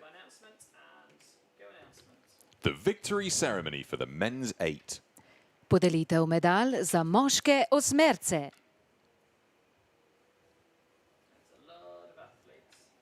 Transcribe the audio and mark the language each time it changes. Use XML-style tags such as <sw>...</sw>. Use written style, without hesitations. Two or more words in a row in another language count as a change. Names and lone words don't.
<en>announcement and go announcement. The victory ceremony for the men's 8.</en> <sl>Podelitev medalj za moške osmerce.</sl> <en>There's a lot of athletes.</en>